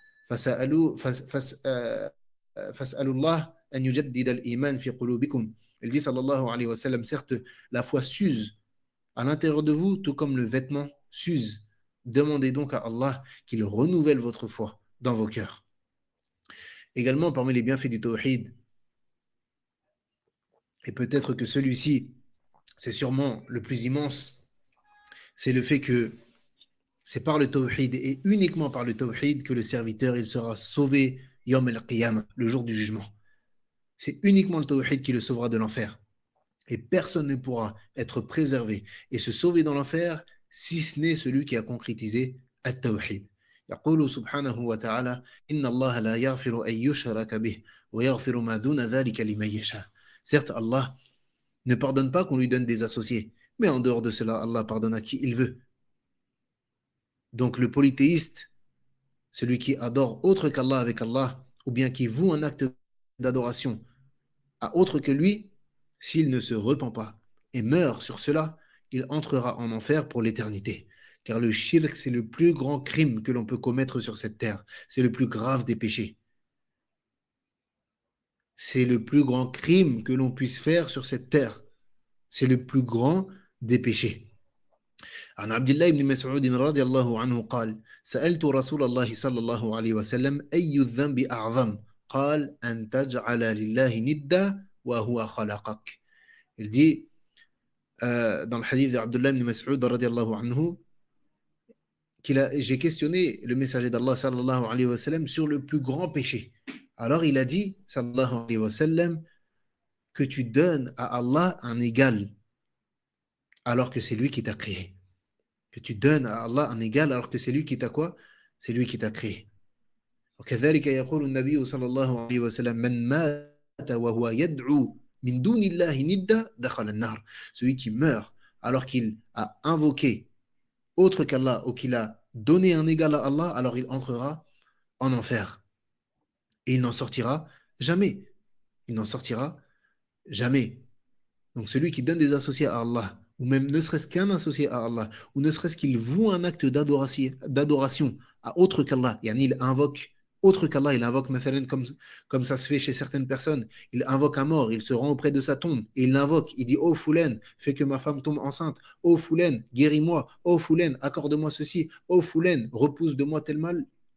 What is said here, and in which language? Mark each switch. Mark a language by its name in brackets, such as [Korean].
[Arabic] فسألوا الله أن يجدد الإيمان في قلوبكم. [French] Il dit sallallahu alayhi wa sallam, certes, la foi s'use à l'intérieur de vous, tout comme le vêtement s'use. Demandez donc à Allah qu'il renouvelle votre foi dans vos cœurs. Également, parmi les bienfaits du tawhid, et peut-être que celui-ci, c'est sûrement le plus immense, c'est le fait que c'est par le tawhid et uniquement par le tawhid que le serviteur il sera sauvé yawm al-qiyamah, le jour du jugement. C'est uniquement le tawhid qui le sauvera de l'enfer. Et personne ne pourra être préservé et se sauver dans l'enfer si ce n'est celui qui a concrétisé at-tawhid. [Arabic] يقول سبحانه وتعالى إن الله لا يغفر أن يشرك به ويغفر ما دون ذلك لمن يشاء. [French] Certes, Allah ne pardonne pas qu'on lui donne des associés, mais en dehors de cela, Allah pardonne à qui il veut. Donc le polythéiste, celui qui adore autre qu'Allah avec Allah, ou bien qui voue un acte d'adoration à autre que lui, s'il ne se repent pas et meurt sur cela, il entrera en enfer pour l'éternité. Car le shirk, c'est le plus grand crime que l'on peut commettre sur cette terre. C'est le plus grave des péchés. C'est le plus grand crime que l'on puisse faire sur cette terre. C'est le plus grand des péchés. [Arabic] عن عبد الله بن مسعود رضي الله عنه قال سألت رسول الله صلى الله عليه وسلم أي الذنب أعظم قال أن تجعل لله ندا وهو خلقك. [French] Il dit dans le hadith d'Abdullah ibn Mas'ud radiallahu anhu j'ai questionné le messager d'Allah sallallahu alayhi wa sallam sur le plus grand péché. Alors il a dit sallallahu alayhi wa sallam que tu donnes à Allah un égal alors que c'est lui qui t'a créé. Que tu donnes à Allah un égal alors que c'est lui qui t'a quoi? C'est lui qui t'a créé. [Arabic] وكذلك يقول النبي صلى الله عليه وسلم من مات وهو يدعو من دون الله ندا دخل النار. [French] Celui qui meurt alors qu'il a invoqué autre qu'Allah ou qu'il a donné un égal à Allah, alors il entrera en enfer. Et il n'en sortira jamais. Il n'en sortira jamais. Donc celui qui donne des associés à Allah, ou même ne serait-ce qu'un associé à Allah, ou ne serait-ce qu'il voue un acte d'adoration à autre qu'Allah, il invoque autre qu'Allah, il invoque comme ça se fait chez certaines personnes, il invoque un mort, il se rend auprès de sa tombe, et il l'invoque, il dit « Oh Foulen, fais que ma femme tombe enceinte, oh Foulen, guéris-moi, oh Foulen, accorde-moi ceci, oh Foulen, repousse de moi tel mal ».